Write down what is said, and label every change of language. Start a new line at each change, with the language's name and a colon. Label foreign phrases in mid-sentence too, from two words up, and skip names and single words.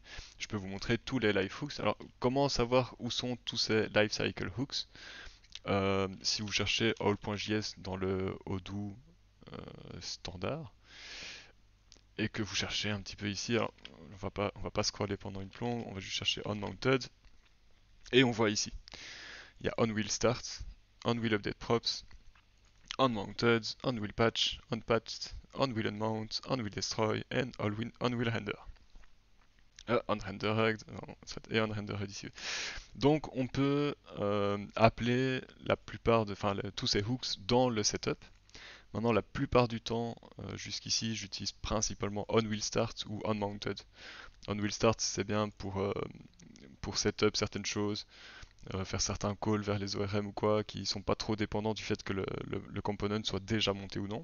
French: Je peux vous montrer tous les
English: live hooks.
French: Alors, comment savoir où sont tous ces
English: lifecycle hooks?
French: Si vous cherchez all.js dans le Odoo standard et que vous cherchez un petit peu ici, alors on va pas scroller pendant une plombe, on va juste chercher onMounted et on voit ici, il y a onWillStart, onWillUpdateProps, onMounted, onWillPatch, onPatched, onWillUnmount, onWillDestroy et onWillRender. Unrendered, et unrendered ici. Donc on peut appeler la plupart de, enfin tous ces hooks dans le setup. Maintenant la plupart du temps, jusqu'ici, j'utilise principalement onWillStart ou onMounted. OnWillStart c'est bien pour setup certaines choses, faire certains calls vers les ORM ou quoi, qui sont pas trop dépendants du fait que le component soit déjà monté ou non.